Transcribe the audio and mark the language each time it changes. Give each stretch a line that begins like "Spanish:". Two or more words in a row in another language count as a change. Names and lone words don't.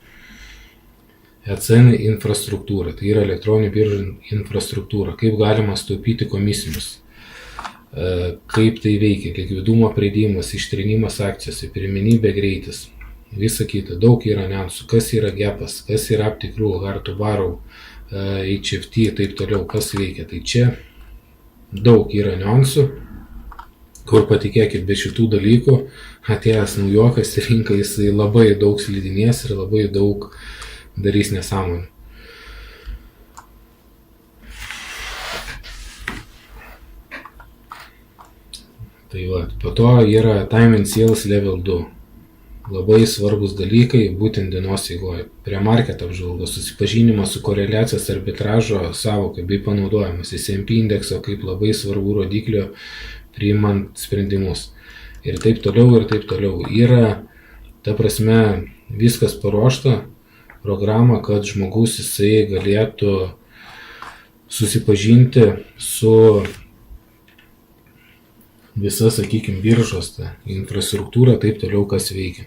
Lithuanian: ECN infrastruktūra, tai yra elektroninių biržų infrastruktūra. Kaip galima sutaupyti komisinius. Kaip tai veikia, likvidumo preidimas, ištrinimas akcijose, pirmenybė greitis. Visa kita, daug yra niuansų, kas yra gapas, kas yra aptikrų,
English: hard to borrow,
Lithuanian: HFT, taip toliau, kas veikia. Tai čia daug yra niuansų, kur patikėkit, be šitų dalykų atėjęs naujokas į rinką, jisai labai daug slidinės ir labai daug darys nesąmonę. Tai va, po to yra
English: time and sales level 2.
Lithuanian: Labai svarbus dalykai, būtent dienos eigoje. Prie market apžvalgos, susipažinimas su koreliacijos arbitražo savoka bei panaudojimas S&P indekso kaip labai svarbu rodiklio priimant sprendimus. Ir taip toliau, ir taip toliau. Yra, ta prasme, viskas paruošta programa, kad žmogus jisai galėtų susipažinti su visa, sakykime, biržos infrastruktūra, taip toliau, kas veikia.